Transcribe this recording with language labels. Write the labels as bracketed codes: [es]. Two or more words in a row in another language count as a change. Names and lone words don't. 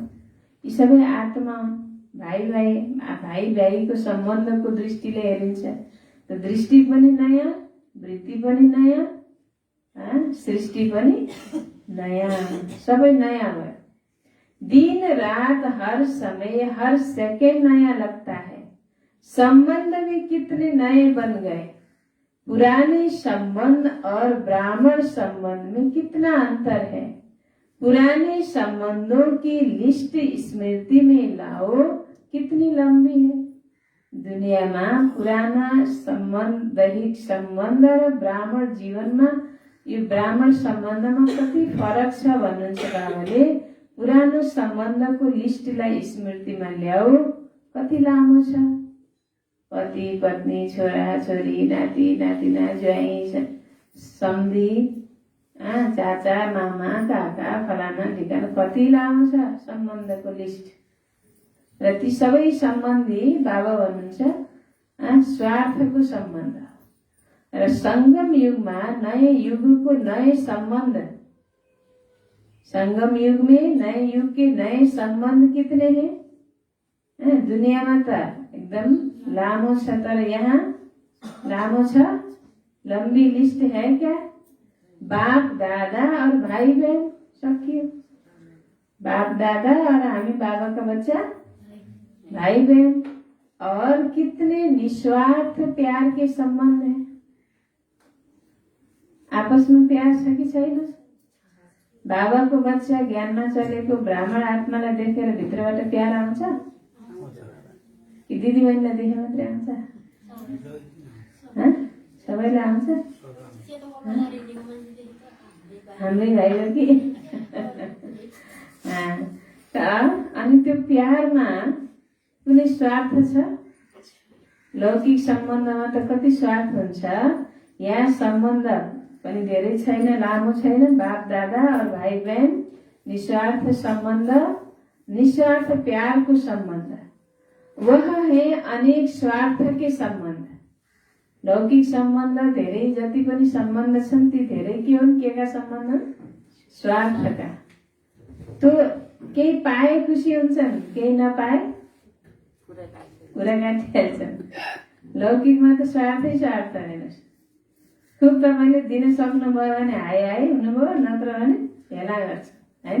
[ne] यी सबै आत्मा भाइ भाइको सम्बन्धको दृष्टिले हेरिन्छ। त दृष्टि पनि नयाँ, वृत्ति पनि नयाँ, सृष्टि पनि नयाँ, सबै नयाँ भयो। [hi] दिन रात हर समय हर सेकेंड नया लगता है। संबंध भी कितने नए बन गए। पुराने संबंध और ब्राह्मण संबंध में कितना अंतर है। पुराने संबंधों की लिस्ट स्मृति में लाओ, कितनी लंबी है। दुनिया में पुराना संबंध, दैहिक संबंध [ne] र [hi] ब्राह्मण जीवन में, [ne] यो ब्राह्मण संबंध में कति फरक छ भन्नुहुन्छ बाबाले। पुरानो सम्बन्धको लिस्टलाई स्मृतिमा ल्याऊ, कति लामो छ। पति पत्नी, छोरा छोरी, नाति नातिना, ज्वाइँ सम्धी, चाचा मामा काका फलाना ढिकाना, कति लामो छ सम्बन्धको लिस्ट। र ती सबै सम्बन्धी बाबा भन्नुहुन्छ स्वार्थको सम्बन्ध। र संगम युगमा नयाँ युगको नए सम्बन्ध, [hi] संगम युग में नए युग के नए संबंध कितने हैं। दुनिया में तो [ne] एकदम लामो छ, तर यहाँ लामो छ, [hi] लंबी लिस्ट है क्या। बाप दादा और भाई बहन सकियो। बाप दादा और हामी बाबा का बच्चा भाई बहन। और कितने निस्वार्थ प्यार के संबंध है। आपस में [ne] प्यार छ कि छैन। बाबाको बच्चा ज्ञानमा चलेको ब्राह्मण आत्मालाई देखेर भित्रबाट प्यार आउँछ कि दिदी बहिनीलाई देखे मात्रै आउँछ। सबैलाई आउँछ। हाम्रै भाइ हो कि। अनि त्यो प्यारमा कुनै स्वार्थ छ। लौकिक सम्बन्धमा त कति स्वार्थ हुन्छ। यहाँ सम्बन्ध पनि धेरै छैन, लामो छैन। [hi] बाप दादा और भाई बहन, निस्वार्थ संबंध, निस्वार्थ प्यार को संबंध। वह है अनेक स्वार्थ के संबंध। [ne] लौकिक सम्बन्ध धेरै जति पनि सम्बन्ध छन्, ती धेरै के हुन्, केका सम्बन्ध? स्वार्थका। तो केही पाए खुसी हुन्छन्, केही नपाए कुरा काटिहाल्छन्। लौकिकमा त स्वार्थै स्वार्थ हेर्नुहोस्। खुब तपाईँले दिन सक्नुभयो भने हाई हाई हुनुभयो, नत्र भने भेला गर्छ होइन।